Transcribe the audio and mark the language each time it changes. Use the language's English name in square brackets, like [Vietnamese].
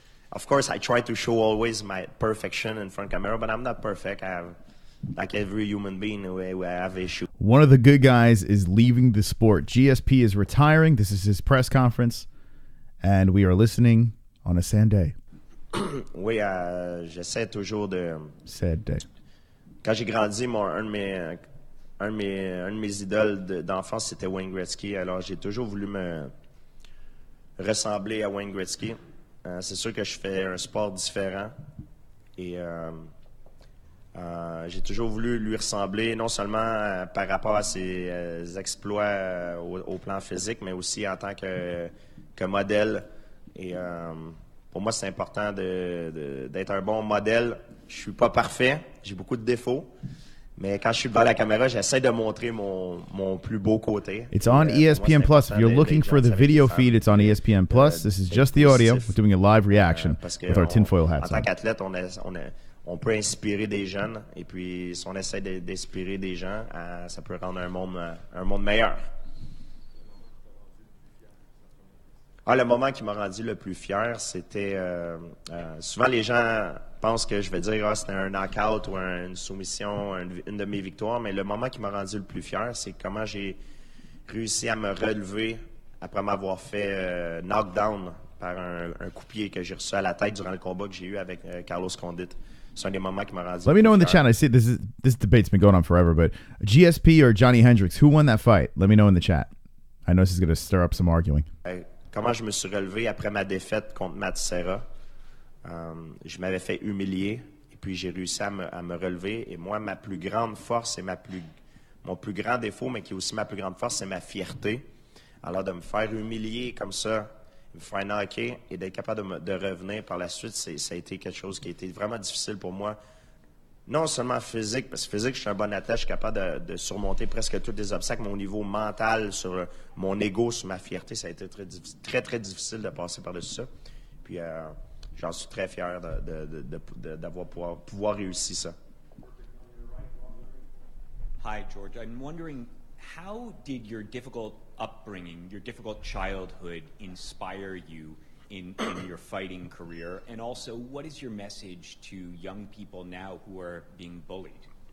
[English] Of course, I try to show always my perfection in front of camera, but I'm not perfect. I have, like every human being, I have issues. One of the good guys is leaving the sport. GSP is retiring. This is his press conference, and we are listening on a sad day. [French] Oui, j'essaie toujours de... [English] Sad day. [French] Quand j'ai grandi, un de mes idoles d'enfance, c'était Wayne Gretzky. Alors, j'ai toujours voulu me ressembler à Wayne Gretzky. C'est sûr que je fais un sport différent. Et j'ai toujours voulu lui ressembler, non seulement par rapport à ses exploits au plan physique, mais aussi en tant que modèle. Et pour moi, c'est important d'être un bon modèle. Je suis pas parfait, j'ai beaucoup de défauts. Mais quand je suis devant la caméra, j'essaie de montrer mon plus beau côté. [English] It's on ESPN Plus. If you're looking for the video feed, it's on ESPN Plus. This is just the audio. We're doing a live reaction with our tinfoil hats on. [French] En tant [English] on. [French] qu'athlète, on peut inspirer des jeunes. Et puis, si on essaie d'inspirer des gens, ça peut rendre un monde meilleur. Le moment qui m'a rendu le plus fier, c'était... souvent, les gens pensent que je vais dire c'était un knockout ou une soumission, une de mes victoires, mais le moment qui m'a rendu le plus fier, c'est comment j'ai réussi à me relever après m'avoir fait knockdown par un coup-pied que j'ai reçu à la tête durant le combat que j'ai eu avec Carlos Condit. C'est un des moments qui m'a rendu [English] Let me know in the chat. I see this debate's been going on forever, but GSP or Johnny Hendricks, who won that fight? Let me know in the chat. I know this is going to stir up some arguing. [French] Comment je me suis relevé après ma défaite contre Matt Serra. Je m'avais fait humilier et puis j'ai réussi à me relever. Et moi, ma plus grande force et mon plus grand défaut, mais qui est aussi ma plus grande force, c'est ma fierté. Alors de me faire humilier comme ça, me faire knocker et d'être capable de revenir par la suite, ça a été quelque chose qui a été vraiment difficile pour moi. non seulement physique, parce que physique, je suis un bon athlète, je suis capable de surmonter presque tous les obstacles. Mon niveau mental, sur mon ego, sur ma fierté, ça a été très, très difficile de passer par-dessus ça. Puis j'en suis très fier d'avoir pouvoir réussir ça. [English] Hi, George. I'm wondering, how did your difficult upbringing, your difficult childhood inspire you in your fighting career? And also, what is your message to young people now who are being bullied?